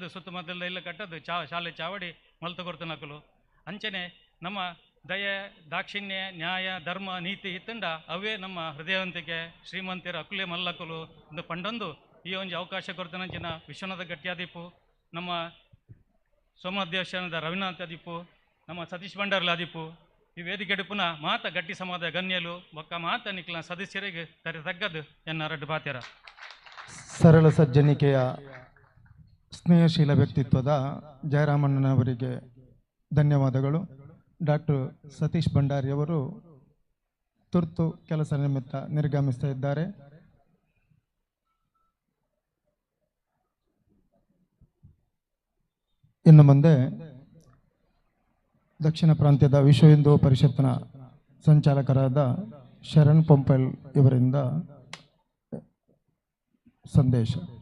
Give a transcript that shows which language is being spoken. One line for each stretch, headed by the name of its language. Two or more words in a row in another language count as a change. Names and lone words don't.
Tulu: ಸುತ್ತಮುತ್ತಲ ಇಲ್ಲೇ ಕಟ್ಟದು ಶಾಲೆ ಚಾವಡಿ ಮಲ್ತು ಕೊಡ್ತನಕಲು ಅಂಚನೆ ನಮ್ಮ ದಯೆ ದಾಕ್ಷಿಣ್ಯ ನ್ಯಾಯ ಧರ್ಮ ನೀತಿ ಇತ್ತಂಡ ಅವೇ ನಮ್ಮ ಹೃದಯವಂತಿಕೆ ಶ್ರೀಮಂತಿಯರ ಅಕುಲೆ ಮಲ್ಲಕಲು ಒಂದು ಪಂಡೊಂದು ಈ ಒಂಜಿ ಅವಕಾಶ ಕೊಡ್ತಾನಂಚಿನ ವಿಶ್ವನಾಥ ಗಟ್ಯಾದಿಪ್ಪು ನಮ್ಮ ಸೋಮಾಧ್ಯಕ್ಷದ ರವಿನಾಥ್ ಅದಿಪ್ಪು ನಮ್ಮ ಸತೀಶ್ ಭಂಡಾರ್ಲ ಅದಿಪ್ಪು ಈ ವೇದಿಕೆ ಪುನಃ ಮಾತ ಗಟ್ಟಿ ಸಮಾಜ ಗಣ್ಯಲು ಒಕ್ಕ ಮಾತ ನಿಕ್ಲ ಸದಸ್ಯರಿಗೆ ಕರೆ ತಗ್ಗದು ಎನ್ನ ರಡ್ಡು ಪಾತ್ಯರ
Kannada: ಸರಳ ಸಜ್ಜನಿಕೆಯ ಸ್ನೇಹಶೀಲ ವ್ಯಕ್ತಿತ್ವದ ಜಯರಾಮಣ್ಣನವರಿಗೆ ಧನ್ಯವಾದಗಳು. ಡಾಕ್ಟರ್ ಸತೀಶ್ ಭಂಡಾರಿಯವರು ತುರ್ತು ಕೆಲಸ ನಿಮಿತ್ತ ನಿರ್ಗಮಿಸ್ತಾ ಇದ್ದಾರೆ. ಇನ್ನು ಮುಂದೆ ದಕ್ಷಿಣ ಪ್ರಾಂತ್ಯದ ವಿಶ್ವ ಹಿಂದೂ ಪರಿಷತ್ನ ಸಂಚಾಲಕರಾದ ಶರಣ್ ಪೊಂಪೆಲ್ ಇವರಿಂದ ಸಂದೇಶ.